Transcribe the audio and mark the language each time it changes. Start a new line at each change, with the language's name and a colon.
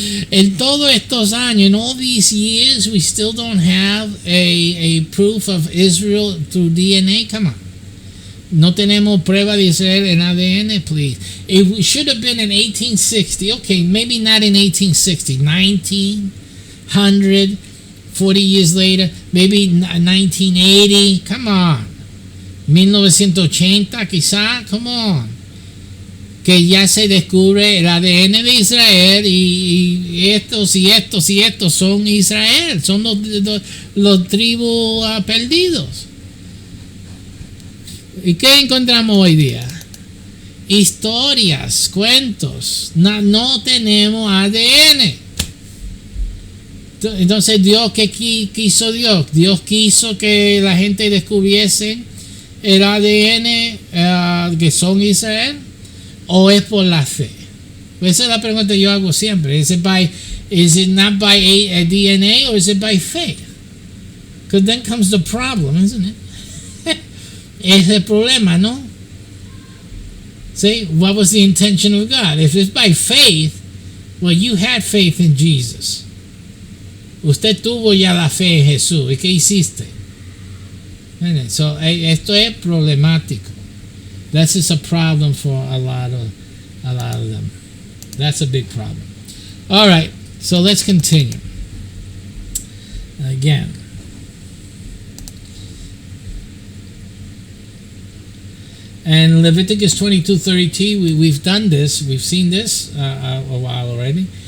Spanish: En todos estos años,
English: in all these years, we still don't have a proof of Israel through DNA. Come on.
Spanish: No tenemos prueba de Israel en ADN, please.
English: It should have been in 1860. Okay, maybe not in 1860. 1900, 40 years later. Maybe 1980. Come on. 1980
Spanish: quizá.
English: Come on.
Spanish: Que ya se descubre el ADN de Israel y estos son Israel. Son los tribus perdidos. ¿Y qué encontramos hoy día? Historias, cuentos. No tenemos ADN. Entonces, ¿qué quiso Dios? Dios quiso que la gente descubriese el ADN que son Israel, o es por la fe. Esa es la pregunta que yo hago siempre.
English: Is it not by a DNA, or is it by faith? Because then comes the problem, isn't it?
Spanish: Es el problema, ¿no?
English: See, what was the intention of God? If it's by faith, well, you had faith in Jesus.
Spanish: Usted tuvo ya la fe en Jesús. ¿Y qué hiciste?
English: So,
Spanish: esto es problemático.
English: That's just a problem for a lot of them. That's a big problem. All right, so let's continue. Again. And Leviticus 22:32, we've done this. We've seen this a while already.